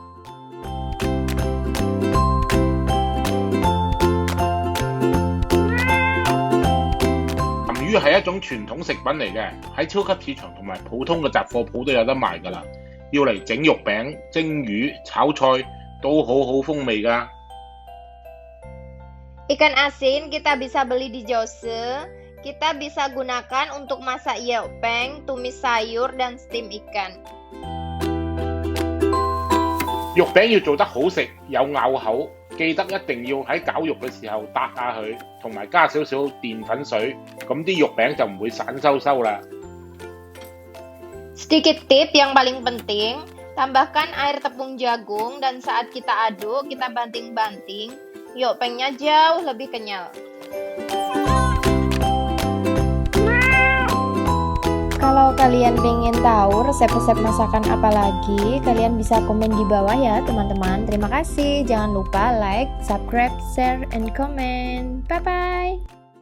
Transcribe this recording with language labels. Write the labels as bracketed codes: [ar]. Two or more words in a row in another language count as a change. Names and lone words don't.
[yue] 鹹魚係一種傳統食品嚟嘅，喺超級市場同埋普通嘅雜貨鋪都有得賣㗎啦。要嚟整肉餅、蒸魚、炒菜都好好風味㗎。 [id] Ikan asin kita bisa beli di Jose. Kita bisa gunakan untuk masak yeopeng, tumis sayur, dan steam ikan. [yue] 肉餅要做得好食，有咬口，記得一定要喺攪肉嘅時候搭下佢，同埋加少少澱粉水，咁啲肉餅就唔會散收收啦。 [id] Sedikit tip yang paling penting, tambahkan air tepung jagung dan saat kita aduk, kita banting-banting. Yuk, pengnya jauh lebih kenyal. Kalau kalian pengen tahu resep-resep masakan apa lagi, kalian bisa komen di bawah ya teman-teman. Terima kasih. Jangan lupa [en] like, subscribe, share, and comment. [id] Bye-bye.